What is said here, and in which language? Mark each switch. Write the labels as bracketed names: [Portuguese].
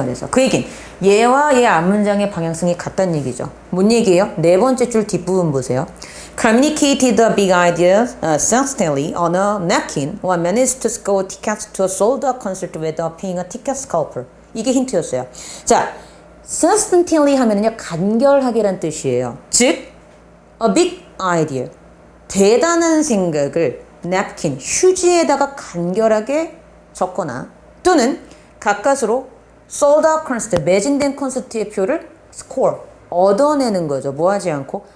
[Korean] 그 얘긴 얘와 얘 앞문장의 방향성이 같다는 얘기죠. 뭔 얘기예요? 네 번째 줄 뒷부분 보세요. [English] Communicated the big idea succinctly on a napkin or managed to score tickets to a sold-out concert without paying a ticket scalper. [Korean] 이게 힌트였어요. 자, succinctly 하면은요, 간결하게란 뜻이에요. 즉, a big idea, 대단한 생각을 napkin, 휴지에다가 간결하게 적거나 또는 가까스로 sold out concert, 매진된 콘서트의 표를 score, 얻어내는 거죠. 뭐 하지 않고?